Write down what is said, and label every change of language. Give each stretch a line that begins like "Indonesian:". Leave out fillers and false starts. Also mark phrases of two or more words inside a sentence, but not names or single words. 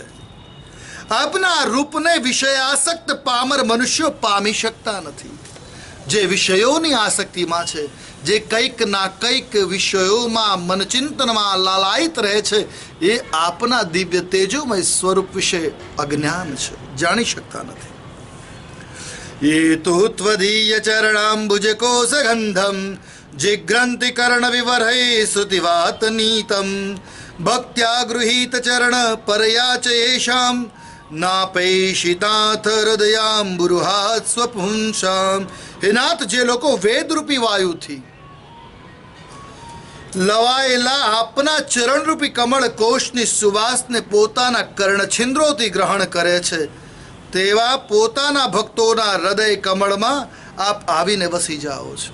Gujarati: આપના રૂપને વિષયાસક્ત પામર મનુષ્યો પામી શકતા નથી। જે વિષયોની આસક્તિમાં છે, જે કંઈક ના કંઈક વિષયોમાં મનચિંતનમાં લાલાયિત રહે છે, એ આપના દિવ્ય તેજોમય સ્વરૂપ વિશે અજ્ઞાન છે, જાણી શકતા નથી।
Sanskrit: ये तु त्वदीय चरणाम्बुज कोशगन्धं जिग्रन्ति कर्णविवरैः श्रुतिवातनीतं भक्त्या गृहीत चरण परया च येषां नापैषिताथ हृदयाम्बुरुहात् स्वपुंसां.
Gujarati: હે નાથ, જે લોકો વેદરૂપી વાયુથી લવાયેલા આપના ચરણરૂપી કમળ કોષની સુવાસને પોતાના કર્ણછિન્દ્રોથી ગ્રહણ કરે છે, તેવા પોતાના ભક્તોના હૃદય કમળમાં આપ આવીને વસી જાઓ છો.